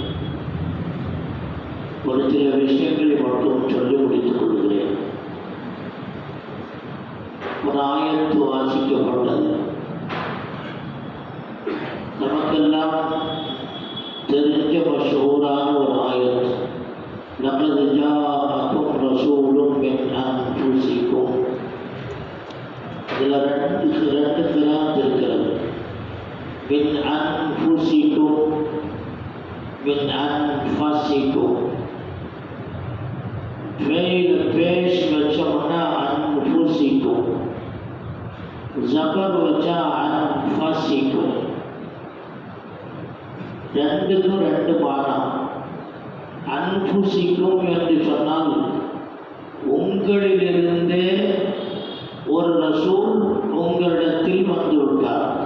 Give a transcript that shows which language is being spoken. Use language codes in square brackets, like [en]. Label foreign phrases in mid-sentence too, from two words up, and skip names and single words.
[ta] ஒரு சில விஷயங்களை மட்டும் சொல்லி முடித்துக் கொள்கிறேன். ஒரு ஆயத்து வாசிக்கப்பட்டது. நமக்கெல்லாம் தெரிஞ்ச மஷூரான ஒரு ஆயத்து. [ar] لقد جاءكم رسول من أنفسكم. [ta] இதில் ரெண்டு கிராத் இருக்கிறது. [ar] من أنفسكم من أنفسكم. [ta] பேஷ் வச்சோம்னா அன்ஃபுசிக்கும், ஜபர் வச்சா அன்ஃபசிக்கும். ரெண்டுக்கும் ரெண்டு பாடம். அன்ஃபுசிக்கும் என்று சொன்னால் உங்களிலிருந்தே ஒரு ரசூல் உங்களிடத்தில் வந்துவிட்டார்.